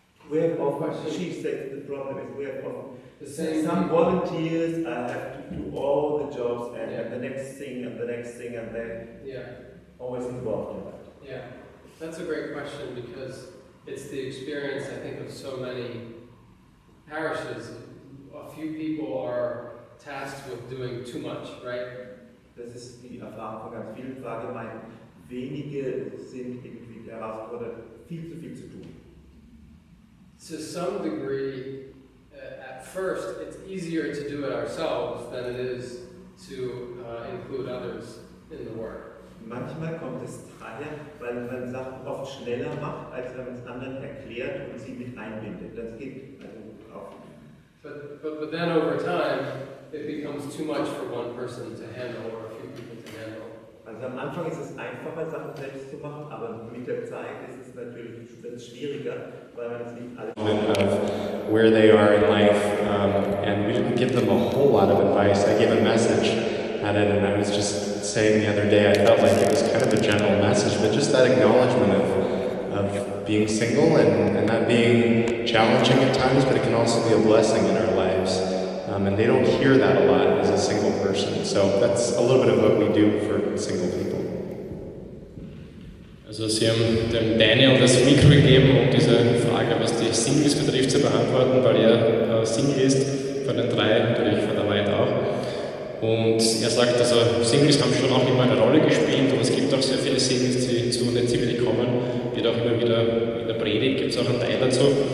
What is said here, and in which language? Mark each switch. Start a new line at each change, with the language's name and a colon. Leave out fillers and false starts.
English: We have often, she said the problem is we have often some volunteers have to do all the jobs and the next thing and the next thing and they're always involved in that. Yeah, that's a great question because it's the experience, I think, of so many parishes. A few people are tasked with doing too much, right?
German: Das ist die Erfahrung von ganz vielen Pfarrgemeinden. Wenige sind irgendwie herausgefordert, viel zu tun.
English: To some degree, at first, it's easier to do it ourselves than it is to include others in the work.
German: Manchmal kommt es daher, weil man Sachen oft schneller macht, als wenn man es anderen erklärt und sie mit einbindet. Das geht also auch.
English: But then over time, it becomes too much for one person to handle or a few people to handle.
German: Also am Anfang ist es einfacher, Sachen selbst zu machen, aber mit der Zeit ist es natürlich schwieriger, weil man es nicht alles
English: of where they are in life, and we didn't give them a whole lot of advice. I gave a message at it, and I was just saying the other day, I felt like it was kind of a general message, but just that acknowledgement of being single and that being challenging at times, but it can also be a blessing in our lives. And they don't hear that a lot as a single person. So that's a little bit of what we do for single people.
German: Also Sie haben dem Daniel das Mikro gegeben, um diese Frage, was die Singles betrifft, zu beantworten, weil er Single ist, von den drei, natürlich von der Welt auch. Und er sagt, also Singles haben schon auch immer eine Rolle gespielt, und es gibt auch sehr viele Singles, die zu Nativity kommen, wird auch immer wieder in der Predigt, gibt es auch einen Teil dazu.